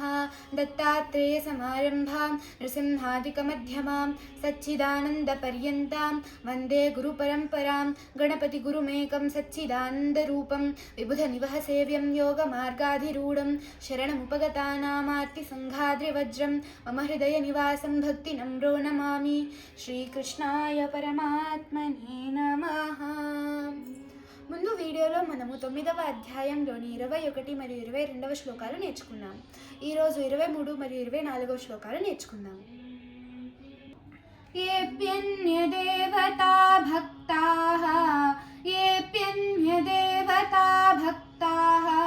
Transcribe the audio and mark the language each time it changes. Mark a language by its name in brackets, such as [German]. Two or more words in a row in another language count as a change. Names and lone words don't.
[Sanskrit] दत्तात्रेयसमारम्भां नृसिंहादिकमध्यमां सच्चिदानन्दपर्यन्तां वन्दे गुरुपरम्परां। गणपतिगुरुमेकं सच्चिदानन्दरूपं विबुधनिवहसेव्यं योगमार्गाधिरूढं शरणमुपगतानामार्तिसङ्घाद्रिवज्रं मम हृदयनिवासं भक्तिनम्रो नमामि। శ్రీకృష్ణాయ పరమాత్మనే నమః. [Telugu] ముందు వీడియోలో మనము 9వ అధ్యాయంలోని 21 మరియు 22వ శ్లోకాలు నేర్చుకున్నాం. ఈరోజు 23 మరియు 24వ శ్లోకాలు నేర్చుకుందాం. [Sanskrit] ఏప్యన్యదేవతా భక్తాః ఏప్యన్యదేవతా భక్తాః